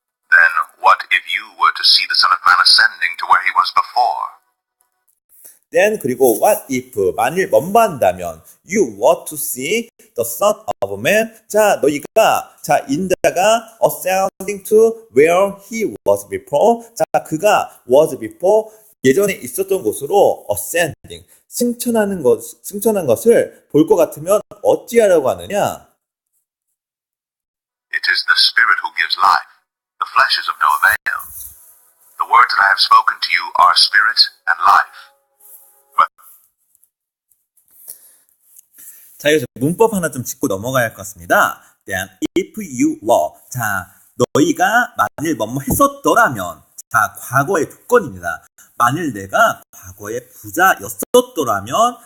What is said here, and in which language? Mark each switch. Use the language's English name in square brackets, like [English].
[English] Then what if you were to see the Son of Man ascending to where he was before? Then 그리고 what if [Korean] 만일 뭔반다면 [English] you were to see the Son of Man. 자, [Korean] 너희가 인자가 [English] ascending to where he was before. [Korean] 자, 그가 [English] was before [Korean] 예전에 있었던 곳으로 ascending 승천한 것을 볼 것 같으면 어찌하려고 하느냐? [English] It is the Spirit who gives life. The flesh is of no avail. The words that I have spoken to you are spirit and life. [Korean] 자, 여기서 문법 하나 좀 짚고 넘어가야 할 것 같습니다. [English] Then if you were. [Korean] 자, 너희가 만일 뭐뭐 했었더라면. 자, 과거의 조건입니다. 만일 내가 과거에 부자였었더라면.